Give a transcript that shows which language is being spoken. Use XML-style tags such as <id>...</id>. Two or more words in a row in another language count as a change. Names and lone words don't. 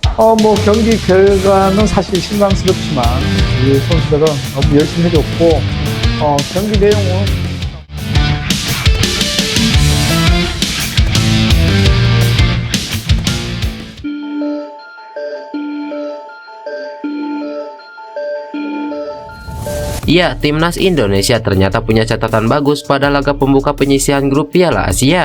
<ko>경기 결과는 사실 실망스럽지만 우리 선수들은 너무 열심히 해줬고 경기 내용은</ko> <id>Ya, timnas Indonesia ternyata punya catatan bagus pada laga pembuka penyisihan grup Piala Asia.</id>